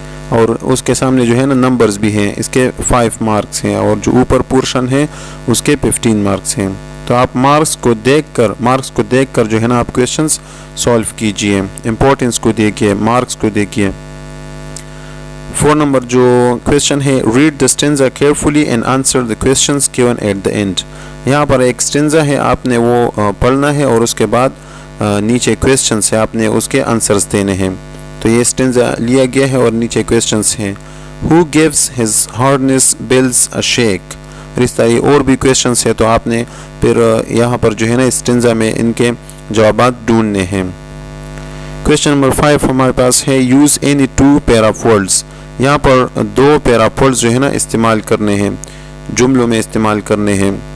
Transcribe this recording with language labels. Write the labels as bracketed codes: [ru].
[ur] اور اس کے سامنے جو ہے نا نمبرز بھی ہیں، اس کے 5 مارکس ہیں، اور جو اوپر پورشن ہے اس کے 15 مارکس ہیں. تو آپ مارکس کو دیکھ کر جو ہے نا آپ کویشچنس سالو کیجئے، امپورٹنس کو دیکھیے، مارکس کو دیکھیے. 4 نمبر جو کویشچن ہے، [en] Read the stanza carefully and answer the questions given at the end. [ur] یہاں پر ایک سٹینزا ہے، آپ نے وہ پڑھنا ہے اور اس کے بعد نیچے کویشچنس ہے، آپ نے اس کے آنسرز دینے ہیں. تو یہ سٹینزا لیا گیا ہے اور نیچے کویشچنس ہیں. [en] Who gives his harness bills a shake. [ur] اس طرح اور بھی کویشچنس ہے، تو آپ نے پھر یہاں پر جو ہے نا اسٹینزا میں ان کے جوابات ڈھونڈنے ہیں. کویشچن نمبر 5 ہمارے پاس ہے، [en] Use any 2 pair of words. [ur] یہاں پر [en] 2 pair of words [ur] جو ہے نا استعمال کرنے ہیں، جملوں میں استعمال کرنے ہیں.